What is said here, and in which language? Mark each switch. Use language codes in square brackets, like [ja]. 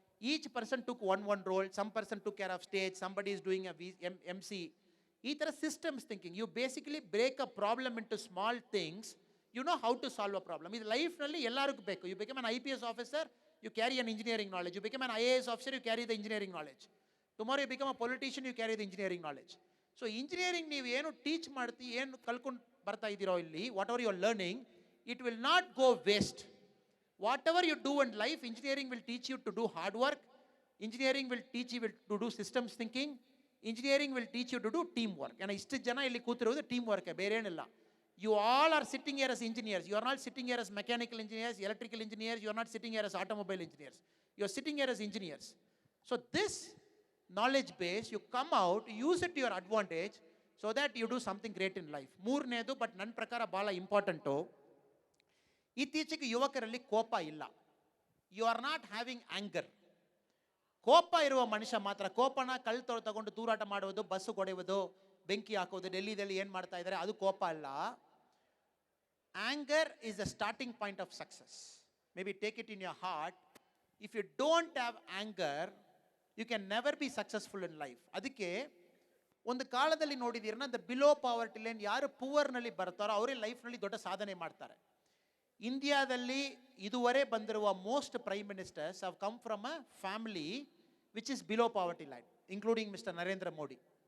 [en] Each person took one role. Some person took care of stage. Somebody is doing a MC. [kn] ಈ ಥರ [en] systems thinking. You basically break a problem into small things. You know how to solve a problem. [kn] ಇದು ಲೈಫ್ನಲ್ಲಿ ಎಲ್ಲರಿಗೂ ಬೇಕು. [en] You become an IPS officer, you carry an engineering knowledge. You become an IAS officer, you carry the engineering knowledge. Tomorrow you become a politician, you carry the engineering knowledge. So engineering [kn] ನೀವು ಏನು teach ಮಾಡ್ತಿ, ಏನು ಕಲ್ಕೊಂಡು ಬರ್ತಾ ಇದ್ದೀರೋ ಇಲ್ಲಿ, [en] Whatever you are learning, it will not go waste. Whatever you do in life, engineering will teach you to do hard work. Engineering will teach you to do systems thinking. Engineering will teach you to do teamwork. [kn] And ಇಷ್ಟು ಜನ ಇಲ್ಲಿ ಕೂತಿರೋದು team work, ಬೇರೆ ಏನಿಲ್ಲ. [en] You all are sitting here as engineers. You are not sitting here as mechanical engineers, electrical engineers. You are not sitting here as automobile engineers. You are sitting here as engineers. So this knowledge base, you come out, use it to your advantage so that you do something great in life. [kn] ಮೂರನೇದು, but ನನ್ನ ಪ್ರಕಾರ ಭಾಳ important, ಇತ್ತೀಚೆಗೆ ಯುವಕರಲ್ಲಿ ಕೋಪ ಇಲ್ಲ. [en] You are not having anger. [kn] ಕೋಪ ಇರುವ ಮನುಷ್ಯ ಮಾತ್ರ, ಕೋಪನ ಕಲ್ಲು ತಗೊಂಡು ತೂರಾಟ ಮಾಡುವುದು, ಬಸ್ಸು ಹೊಡೆಯುವುದು, ಬೆಂಕಿ ಹಾಕೋದು, ಡೆಲ್ಲಿದಲ್ಲಿ ಏನು ಮಾಡ್ತಾ ಇದ್ದಾರೆ, ಅದು ಕೋಪ ಅಲ್ಲ. [en] Anger is the starting point of success. Maybe take it in your heart. If you don't have anger, you can never be successful in life. [kn] ಅದಕ್ಕೆ ಒಂದು ಕಾಲದಲ್ಲಿ ನೋಡಿದ್ದೀರನ್ನ, [en] the below poverty line, [kn] ಯಾರು ಪೂವರ್ನಲ್ಲಿ ಬರ್ತಾರೋ ಅವರೇ ಲೈಫ್ನಲ್ಲಿ ದೊಡ್ಡ ಸಾಧನೆ ಮಾಡ್ತಾರೆ. ಇಂಡಿಯಾದಲ್ಲಿ ಇದುವರೆ ಬಂದಿರುವ [en] Most prime ministers have come from a family which is below poverty line, including mister Narendra Modi.